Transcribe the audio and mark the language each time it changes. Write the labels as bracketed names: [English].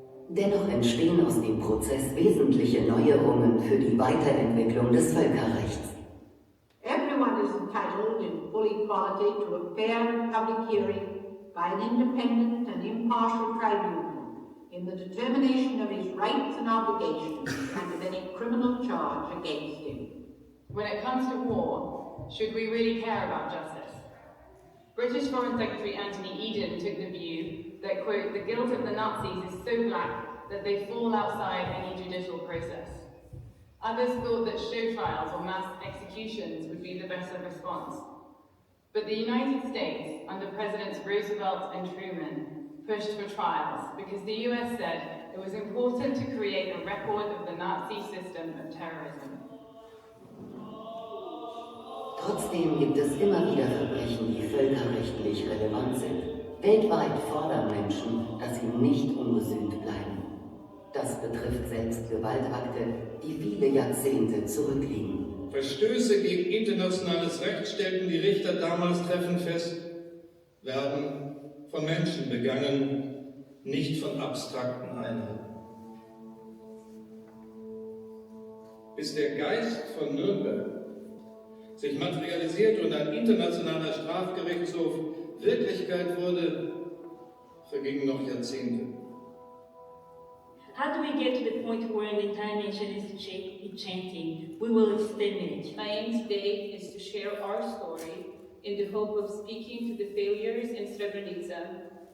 [German] Dennoch entstehen aus dem Prozess wesentliche Neuerungen für die Weiterentwicklung des Völkerrechts. [English] Everyone is entitled in full equality to a fair and public hearing by an independent and impartial tribunal in the determination of his rights and obligations and of any criminal charge against him. When it comes to war, should we really care about justice? British Foreign Secretary Anthony Eden took the view that, quote, the guilt of the Nazis is so black that they fall outside any judicial process. Others thought that show trials or mass executions would be the better response. But the United States, under Presidents Roosevelt and Truman, pushed for trials because the US said it was important to create a record of the Nazi system of terrorism. [German] Trotzdem gibt es immer wieder Verbrechen, die völkerrechtlich relevant sind. Weltweit fordern Menschen, dass sie nicht ungesühnt bleiben. Das betrifft selbst Gewaltakte, die viele Jahrzehnte zurückliegen. Verstöße gegen internationales Recht, stellten die Richter damals treffend fest, werden von Menschen begangen, nicht von abstrakten Einheiten. Bis der Geist von Nürnberg sich materialisiert und ein internationaler Strafgerichtshof Wirklichkeit wurde, vergingen noch Jahrzehnte. [English] How do we get to the point where the entire nation is chanting, we will exterminate? My aim today is to share our story in the hope of speaking to the failures in Srebrenica.